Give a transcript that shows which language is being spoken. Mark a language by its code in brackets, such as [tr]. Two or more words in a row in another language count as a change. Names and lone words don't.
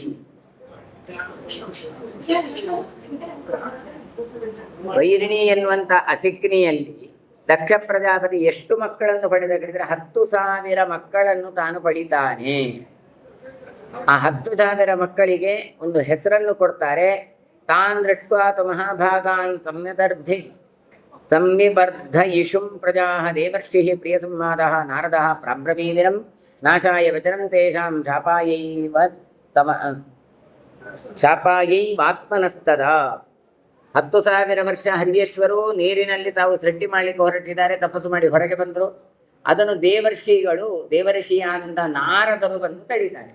[kn] ವೈರಿಣಿ ಎನ್ನುವಂಥ ಅಸಿಗ್ನಿಯಲ್ಲಿ ದಕ್ಷ ಪ್ರಜಾಪತಿ ಎಷ್ಟು ಮಕ್ಕಳನ್ನು ಪಡೆದ ಹೇಳಿದ್ರೆ 10,000 ಮಕ್ಕಳನ್ನು ತಾನು ಪಡಿತಾನೆ. ಆ 10,000 ಮಕ್ಕಳಿಗೆ ಒಂದು ಹೆಸರನ್ನು ಕೊಡ್ತಾರೆ. [sa] ತಾನ್ ದೃಷ್ಟ್ವಾ ತು ಮಹಾಭಾಗಾನ್ ಸಂವಿಬರ್ಧಯಿಷುಂ ಪ್ರಜಾಃ ದೇವರ್ಷಿಃ ಪ್ರಿಯ ಸಂವಾದಃ ನಾರದಃ ಪ್ರಾಬ್ರವೀದಿನಂ ನಾಶಾಯ ವಚನಂ ತೇಷಾಂ ಶಾಪಾಯೈವಾತ್ಮನಸ್ತದಾ. [kn] 10,000 ವರ್ಷ ಹರಿಯೇಶ್ವರು ನೀರಿನಲ್ಲಿ ತಾವು ಸೃಷ್ಟಿ ಮಾಡಲಿಕ್ಕೆ ಹೊರಟಿದ್ದಾರೆ, ತಪಸ್ಸು ಮಾಡಿ ಹೊರಗೆ ಬಂದರು. ಅದನ್ನು ದೇವರ್ಷಿಯಾದಂಥ ನಾರದರು ಬಂದು ತಡೀತಾರೆ.